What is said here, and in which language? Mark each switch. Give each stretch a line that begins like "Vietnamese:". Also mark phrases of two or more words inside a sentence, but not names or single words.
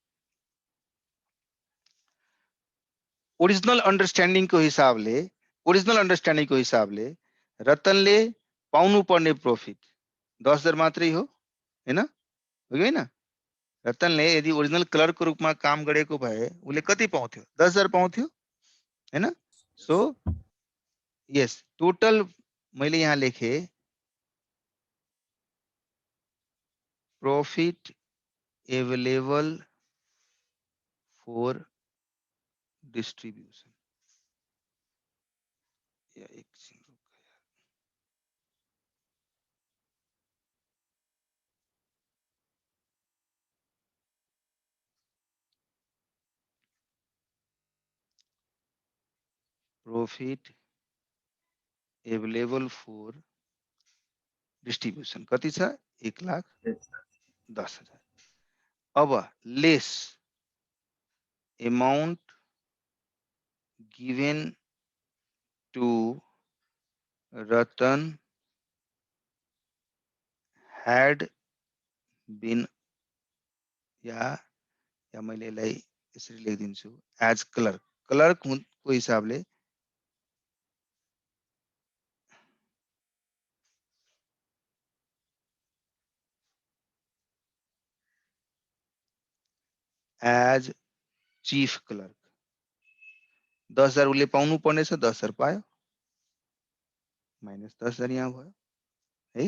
English: original understanding
Nepali: को हिसाबले रतनले पाउनु पर्ने प्रॉफिट 10,000 मात्रै हो हैन हो कि हैन रतनले यदि
English: original clerk
Nepali: को रूपमा काम गरेको भए उले कति पाउँथ्यो 10,000 पाउँथ्यो हैन सो यस टोटल मैले यहाँ लेखे
English: profit available for distribution
Nepali: या एक
English: profit available for distribution
Nepali: कति छ 1,10,000
English: अब less amount given to Ratan had been,
Nepali: या मैले यसलाई यसरी लेखिदिन्छु
English: as clerk
Nepali: को हिसाबले
English: as chief clerk
Nepali: 10,000 उसले पाउनु पर्ने छ, 10,000 पायो, माइनस 10,000 यहाँ भयो है।